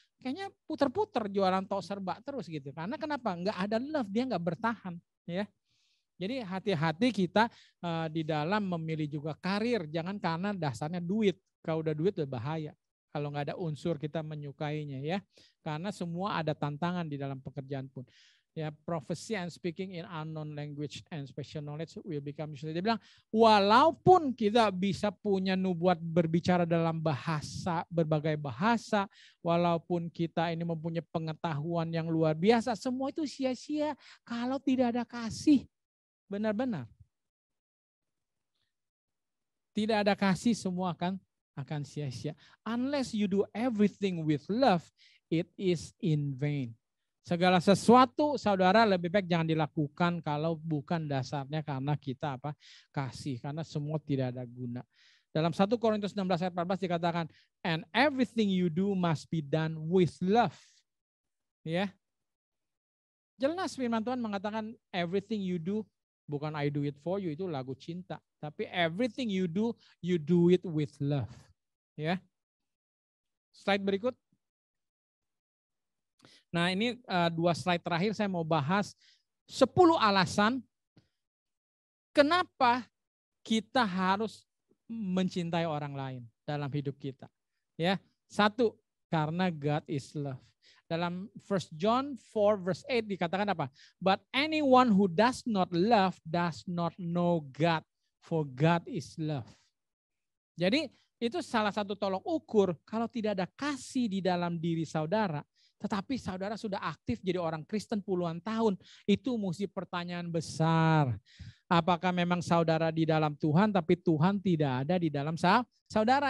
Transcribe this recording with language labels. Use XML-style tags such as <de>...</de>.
<id>Kayaknya puter-puter jualan tok serba terus gitu. Karena kenapa? Nggak ada love, dia nggak bertahan, ya. Jadi hati-hati kita di dalam memilih juga karir, jangan karena dasarnya duit. Kalau udah duit udah bahaya. Kalau nggak ada unsur kita menyukainya ya. Karena semua ada tantangan di dalam pekerjaan pun.</id> <en>Ya, prophecy and speaking in unknown language and special knowledge will become useless.</en> <id>Dia bilang, walaupun kita bisa punya nubuat berbicara dalam bahasa, berbagai bahasa, walaupun kita ini mempunyai pengetahuan yang luar biasa, semua itu sia-sia kalau tidak ada kasih. Benar-benar. Tidak ada kasih, semua akan sia-sia.</id> <en>Unless you do everything with love, it is in vain.</en> <id>Segala sesuatu, saudara, lebih baik jangan dilakukan kalau bukan dasarnya karena kita kasih. Karena semua tidak ada guna. Dalam 1 Korintus 16 ayat 14 dikatakan,</id> <en>and everything you do must be done with love. Ya.</en> <id>Jelas firman Tuhan mengatakan</id> <en>everything you do,</en> <id>bukan</id> <en>I do it for you,</en> <id>itu lagu cinta.</id> <en>Tapi everything you do it with love.</en> <id>Ya. Slide berikut. Nah ini 2 slide terakhir saya mau bahas 10 alasan kenapa kita harus mencintai orang lain dalam hidup kita. Ya, 1, karena</id> <en>God is love.</en> <id>Dalam</id> <en>1 John 4 verse 8</en> <id>dikatakan apa?</id> <en>But anyone who does not love does not know God, for God is love.</en> <id>Jadi itu salah satu tolok ukur kalau tidak ada kasih di dalam diri saudara, tetapi saudara sudah aktif jadi orang Kristen puluhan tahun, itu mesti pertanyaan besar. Apakah memang saudara di dalam Tuhan tapi Tuhan tidak ada di dalam saudara?</id>